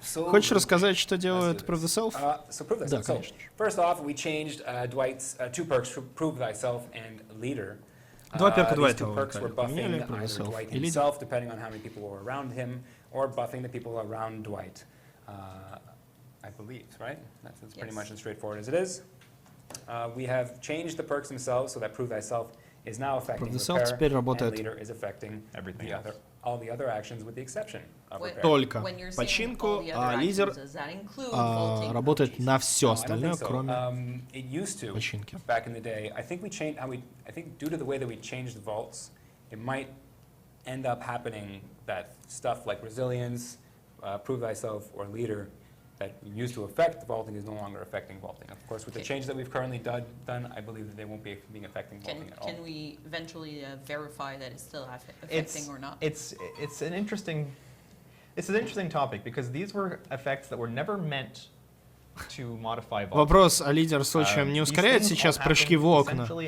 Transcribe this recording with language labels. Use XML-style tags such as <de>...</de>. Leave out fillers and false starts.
<ru>Хочешь рассказать, что делает Prove Thyself? Да, конечно.</ru> <en>First off, we changed Dwight's two perks, Prove Thyself and Leader.</en> <ru>Два перка Дуайта поменяли,</ru> <en>Prove Thyself и Leader, depending on how many people were around him, or buffing the people around Dwight. I believe, right? That's pretty much as straightforward as it is. We have changed the perks themselves so that Prove Thyself is now affecting repair, and Leader is affecting everything all the other actions with the exception of repair.</en> <ru>Только починку, а лидер работает на все остальное, кроме починки.</ru> <en>Back in the day, I think we changed. I think due to the way that we changed the vaults, it might end up happening that stuff like resilience, Prove Thyself, or Leader that used to affect the vaulting is no longer affecting vaulting. Of course, with the changes that we've currently done, I believe that they won't be affecting vaulting at all. Can we eventually verify that it's still affecting or not? It's an interesting topic because these were effects that were never meant to modify vaulting.</en> <ru>Вопрос, а лидер случаем не ускоряет сейчас прыжки в окна?</ru>